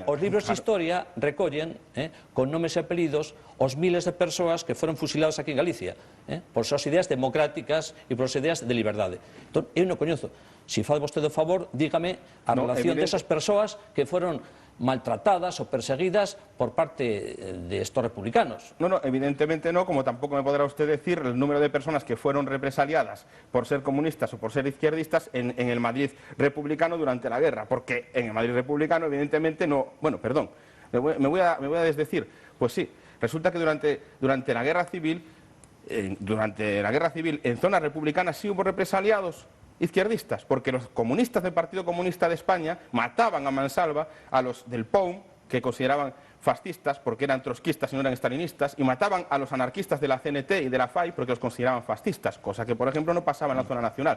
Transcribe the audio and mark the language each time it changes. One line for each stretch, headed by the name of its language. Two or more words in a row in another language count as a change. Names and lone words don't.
Galician: Os libros de historia recollen, con nomes e apelidos, os miles de persoas que foron fusiladas aquí en Galicia, por súas ideas democráticas e por súas ideas de liberdade. Entón, eu non coñezo. Se faz vostede o favor, dígame a relación desas persoas que foron maltratadas o perseguidas por parte de estos republicanos.
Spanish: No, evidentemente no, como tampoco me podrá usted decir el número de personas que fueron represaliadas por ser comunistas o por ser izquierdistas en el Madrid republicano durante la guerra, porque en el Madrid republicano evidentemente no... Bueno, perdón, me voy a desdecir. Pues sí, resulta que durante la guerra civil, en zonas republicanas sí hubo represaliados izquierdistas, porque los comunistas del Partido Comunista de España mataban a mansalva a los del POUM, que consideraban fascistas porque eran trotskistas y no eran stalinistas, y mataban a los anarquistas de la CNT y de la FAI porque los consideraban fascistas, cosa que, por ejemplo, no pasaba en la zona nacional.